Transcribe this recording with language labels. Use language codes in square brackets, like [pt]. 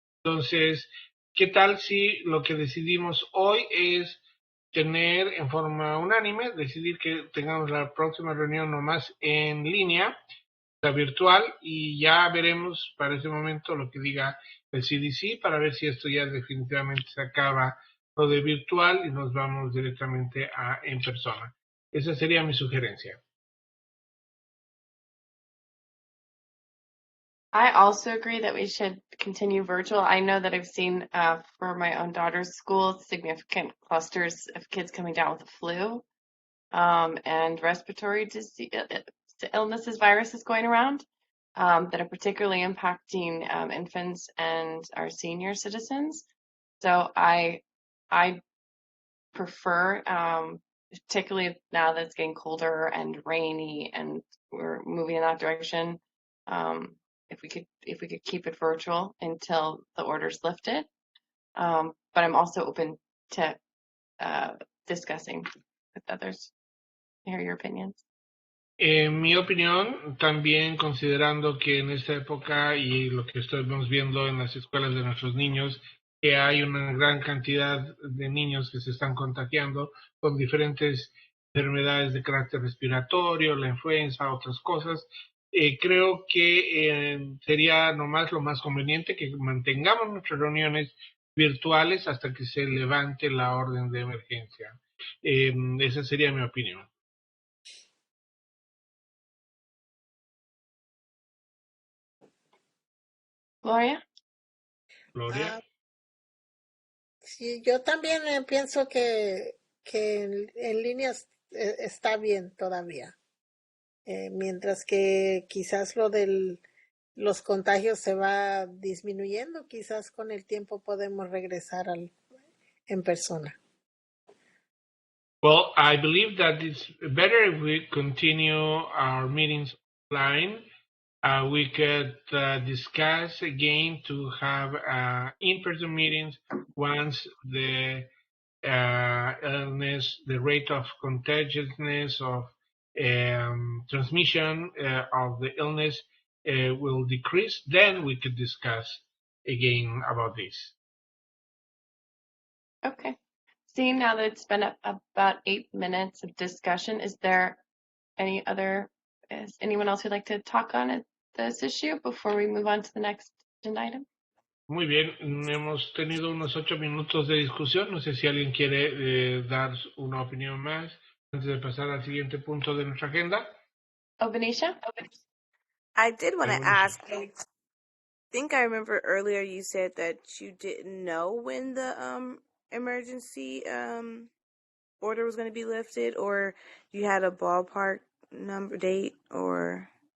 [es] Entonces, ¿qué tal si lo que decidimos hoy es tener en forma unánime, decidir que tengamos la próxima reunión nomás en línea, la virtual, y ya veremos para ese momento lo que diga el CDC para ver si esto ya definitivamente se acaba lo de virtual y nos vamos directamente a en persona? Esa sería mi sugerencia. [en] I also agree that we should continue virtual. I know that I've seen for my own daughter's school significant clusters of kids coming down with the flu and respiratory disease, illnesses, viruses going around that are particularly impacting infants and our senior citizens. So I prefer, particularly now that it's getting colder and rainy and we're moving in that direction, if we could keep it virtual until the order's lifted. But I'm also open to discussing with others. Hear your opinions. [es] En mi opinión, también considerando que en esta época y lo que estamos viendo en las escuelas de nuestros niños, que hay una gran cantidad de niños que se están contagiando con diferentes enfermedades de carácter respiratorio, la influenza, otras cosas, creo que sería nomás lo más conveniente que mantengamos nuestras reuniones virtuales hasta que se levante la orden de emergencia. Esa sería mi opinión. Gloria? Gloria. Sí, yo también pienso que en línea está bien todavía. Mientras que quizás lo de los contagios se va disminuyendo, quizás con el tiempo podemos regresar en persona. [en] Well, I believe that it's better if we continue our meetings online. We could discuss again to have in-person meetings once the illness, the rate of contagiousness of transmission of the illness will decrease. Then we could discuss again about this. Okay. Seeing now that it's been about 8 minutes of discussion, is there is anyone else who'd like to talk on this issue before we move on to the next agenda item? [es] Muy bien, hemos tenido unos 8 minutos de discusión. No sé si alguien quiere dar una opinión más antes de pasar al siguiente punto de nuestra agenda. Benicia? [en] I did want to ask, I think I remember earlier you said that you didn't know when the emergency order was going to be lifted, or you had a ballpark number date, or...